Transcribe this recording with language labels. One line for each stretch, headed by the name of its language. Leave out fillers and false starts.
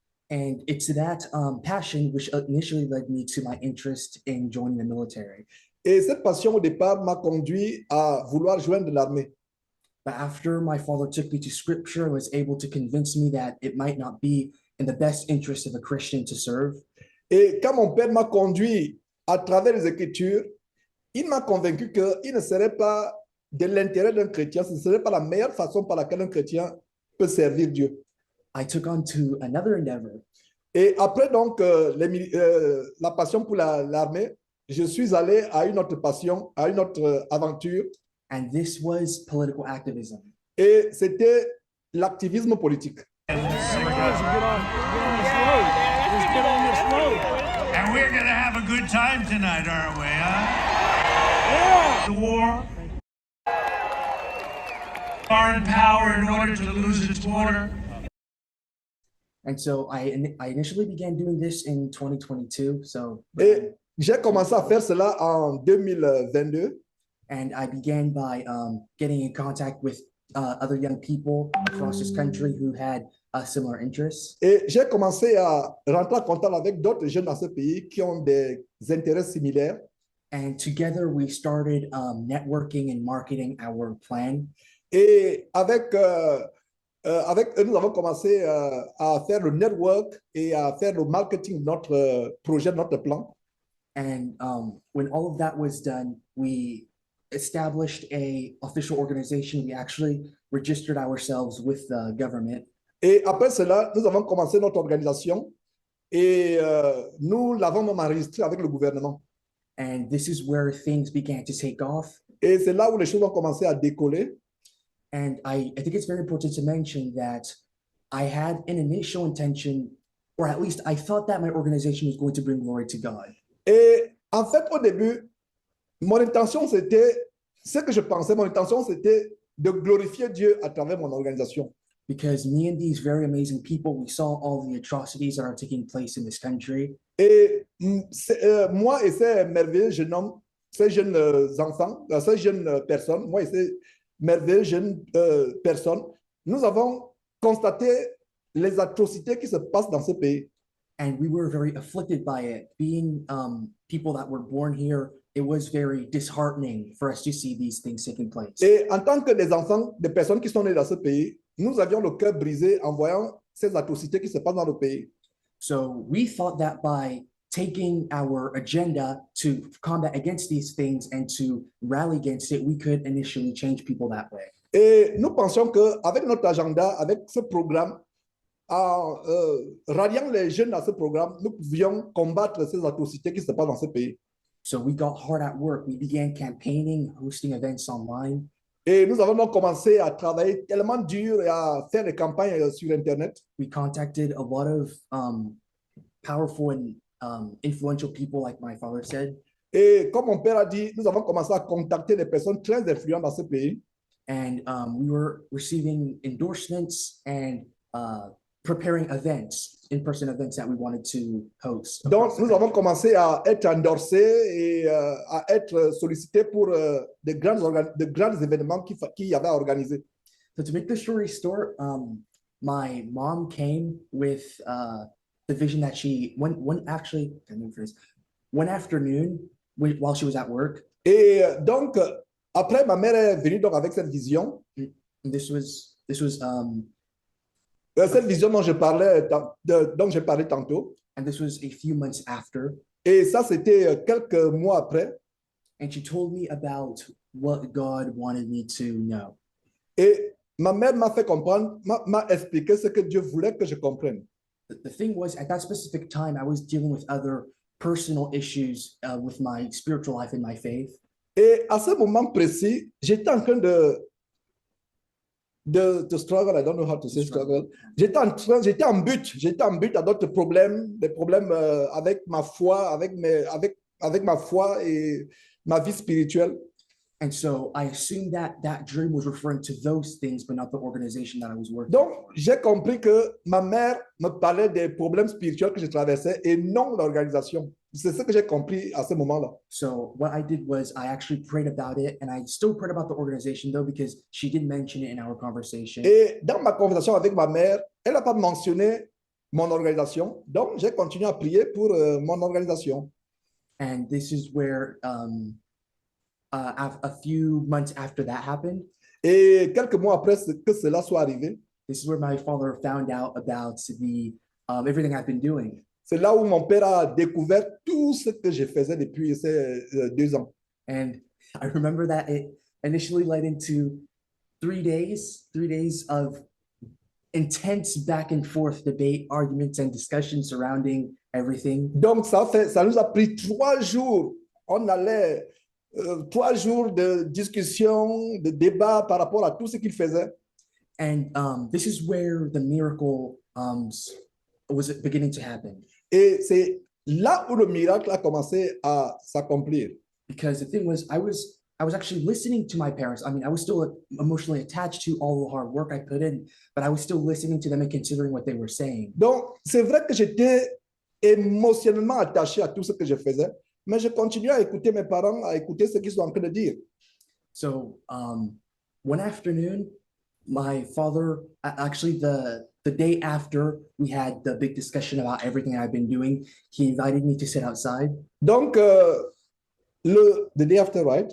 English: And it's that passion which initially led me to my interest in joining the military.
French: Et cette passion au départ m'a conduit à vouloir joindre l'armée.
English: But after my father took me to scripture and was able to convince me that it might not be in the best interest of a Christian to serve.
French: Et quand mon père m'a conduit à travers les Écritures, il m'a convaincu qu'il ne serait pas de l'intérêt d'un chrétien, ce ne serait pas la meilleure façon par laquelle un chrétien peut servir Dieu.
English: I took on to another endeavor.
French: Et après donc la passion pour l'armée, je suis allé à une autre passion, à une autre aventure.
English: And this was political activism.
French: Et c'était l'activisme politique.
English: And we're going to have a good time tonight, aren't we, huh? The war. Foreign power in order to lose its border. And so I initially began doing this in 2022. So
French: Et j'ai commencé à faire cela en 2022.
English: And I began by getting in contact with other young people across this country who had similar interests.
French: Et j'ai commencé à rentrer en contact avec d'autres jeunes dans ce pays qui ont des intérêts similaires.
English: And together we started networking and marketing our plan.
French: Et avec eux, nous avons commencé à faire le network et à faire le marketing de notre projet, de notre plan.
English: And when all of that was done, we established a official organization. We actually registered ourselves with the government.
French: Et après cela, nous avons commencé notre organisation et nous l'avons même enregistré avec le gouvernement.
English: And this is where things began to take off.
French: Et c'est là où les choses ont commencé à décoller.
English: And I think it's very important to mention that I had an initial intention or at least I thought that my organization was going to bring glory to God.
French: Et en fait, au début, mon intention, c'était, ce que je pensais, mon intention, c'était de glorifier Dieu à travers mon organisation.
English: Because me and these very amazing people, we saw all the atrocities that are taking place in this country.
French: Et moi et ces merveilleux jeunes hommes, ces jeunes enfants, ces jeunes personnes, moi et ces merveilleux jeunes personnes, nous avons constaté les atrocités qui se passent dans ce pays.
English: And we were very afflicted by it. Being people that were born here, it was very disheartening for us to see these things taking place.
French: Et en tant que des enfants, des personnes qui sont nées dans ce pays, nous avions le cœur brisé en voyant ces atrocités qui se passent dans le pays.
English: So we thought that by taking our agenda to combat against these things and to rally against it, we could initially change people that way.
French: Et nous pensions qu'avec notre agenda, avec ce programme, en ralliant les jeunes à ce programme, nous pouvions combattre ces atrocités qui se passent dans ce pays.
English: So we got hard at work. We began campaigning, hosting events online.
French: Et nous avons donc commencé à travailler tellement dur et à faire des campagnes sur Internet.
English: We contacted a lot of powerful and influential people, like my father said.
French: Et comme mon père a dit, nous avons commencé à contacter des personnes très influentes dans ce pays.
English: And we were receiving endorsements and preparing events, in-person events that we wanted to host.
French: Donc, nous avons commencé à être endorsés et à être sollicités pour de grands événements qu'il y avait à organiser.
English: So to make the story short, my mom came with the vision that one afternoon while she was at work.
French: Et donc, après, ma mère est venue donc avec cette vision.
English: This was
French: Cette vision dont dont j'ai parlé tantôt.
English: and this was a few months after.
French: Et ça, c'était quelques mois après.
English: And she told me about what God wanted me to know.
French: Et ma mère m'a fait comprendre, m'a expliqué ce que Dieu voulait que je comprenne.
English: The thing was, at that specific time, I was dealing with other personal issues with my spiritual life and my faith.
French: Et à ce moment précis, j'étais en train de struggle,
English: I don't know how to say struggle.
French: J'étais en but à d'autres problèmes, des problèmes avec ma foi, avec ma foi et ma vie spirituelle.
English: And so I assumed that that dream was referring to those things, but not the organization that I was working.
French: Donc, j'ai compris que ma mère me parlait des problèmes spirituels que je traversais et non l'organisation. C'est ce que j'ai compris à ce moment-là.
English: So what I did was I actually prayed about it, and I still prayed about the organization though, because she did mention it in our conversation.
French: Et dans ma conversation avec ma mère, elle n'a pas mentionné mon organisation. Donc, j'ai continué à prier pour mon organisation.
English: And this is where a few months after that happened,
French: Et quelques mois après que cela soit arrivé,
English: this is where my father found out about the everything I've been doing.
French: c'est là où mon père a découvert tout ce que je faisais depuis ces 2 ans.
English: And I remember that it initially led into 3 days of intense back and forth debate, arguments, and discussion surrounding everything.
French: Donc, ça nous a pris 3 jours. On allait 3 jours de discussion, de débat par rapport à tout ce qu'il faisait.
English: And this is where the miracle was beginning to happen.
French: Et c'est là où le miracle a commencé à s'accomplir.
English: Because the thing was, I was actually listening to my parents. I mean, I was still emotionally attached to all the hard work I put in, but I was still listening to them and considering what they were saying.
French: Donc, c'est vrai que j'étais émotionnellement attaché à tout ce que je faisais, mais je continuais à écouter mes parents, à écouter ce qu'ils sont en train de dire.
English: So one afternoon, my father, actually the day after we had the big discussion about everything I've been doing, he invited me to sit outside. Donc, the day after, right?